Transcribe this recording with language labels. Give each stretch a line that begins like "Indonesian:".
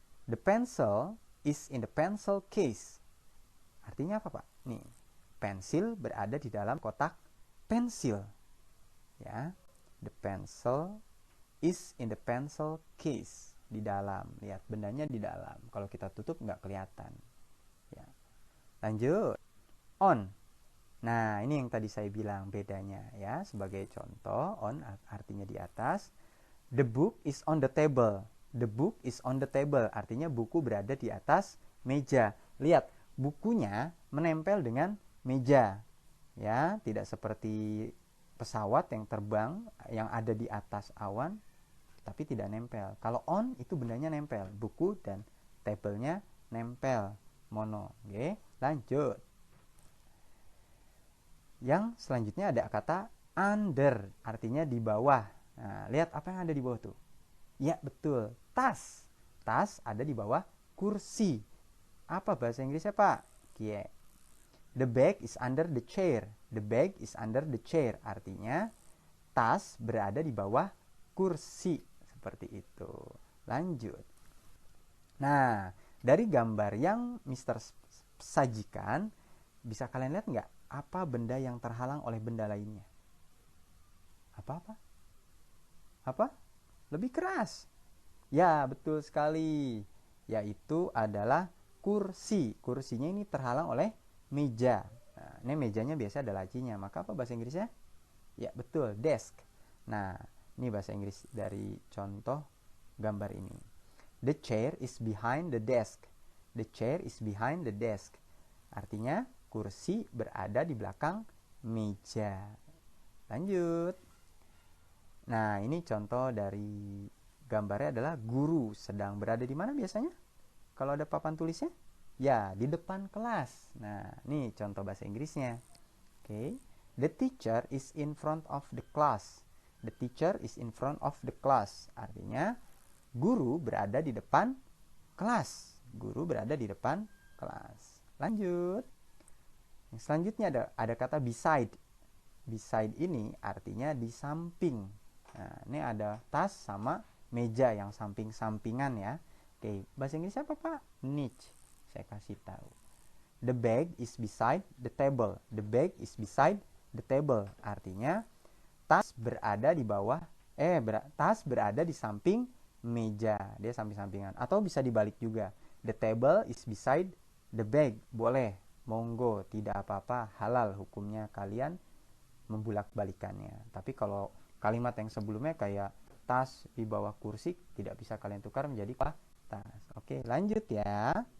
English: The pencil is in the pencil case.
Indonesian: Artinya apa, Pak? Nih, pensil berada di dalam kotak pensil. Ya.
English: The pencil is in the pencil case.
Indonesian: Di dalam. Lihat, bendanya di dalam. Kalau kita tutup nggak kelihatan. Ya. Lanjut. On. Nah, ini yang tadi saya bilang bedanya ya. Sebagai contoh, on artinya di atas.
English: The book is on the table. The book is on the table.
Indonesian: Artinya buku berada di atas meja. Lihat, bukunya menempel dengan meja. Ya, tidak seperti pesawat yang terbang yang ada di atas awan tapi tidak nempel. Kalau on itu bendanya nempel, buku dan tablenya nempel. Mono. Oke, lanjut. Yang selanjutnya ada kata under, artinya di bawah. Nah, lihat apa yang ada di bawah tuh. Ya, betul. Tas. Tas ada di bawah kursi. Apa bahasa Inggrisnya, Pak? Kie.
English: The bag is under the chair. The bag is under the chair.
Indonesian: Artinya, tas berada di bawah kursi. Seperti itu. Lanjut. Nah, dari gambar yang Mr. sajikan, bisa kalian lihat nggak? Apa benda yang terhalang oleh benda lainnya? Apa? Apa? Lebih keras. Ya, betul sekali. Yaitu adalah kursi. Kursinya ini terhalang oleh meja. Nah, ini mejanya biasa ada lacinya. Maka apa bahasa Inggrisnya? Ya, betul. Desk. Nah, ini bahasa Inggris dari contoh gambar ini.
English: The chair is behind the desk. The chair is behind the desk.
Indonesian: Artinya, kursi berada di belakang meja. Lanjut. Nah, ini contoh dari gambarnya adalah guru sedang berada di mana biasanya? Kalau ada papan tulisnya? Ya, di depan kelas. Nah, ini contoh bahasa Inggrisnya. Oke.
English: The teacher is in front of the class. The teacher is in front of the class.
Indonesian: Artinya, guru berada di depan kelas. Guru berada di depan kelas. Lanjut. Yang selanjutnya ada kata beside. Beside ini artinya di samping. Nah, ini ada tas sama meja yang samping-sampingan ya. Oke, bahasa Inggrisnya apa, Pak? Niche. Saya kasih tahu.
English: The bag is beside the table. The bag is beside the table.
Indonesian: Artinya tas berada di bawah tas berada di samping meja. Dia samping-sampingan. Atau bisa dibalik juga.
English: The table is beside the bag.
Indonesian: Boleh. Monggo, tidak apa-apa, halal hukumnya kalian membulak-balikannya. Tapi kalau kalimat yang sebelumnya kayak tas di bawah kursi tidak bisa kalian tukar menjadi tas. Oke, lanjut ya.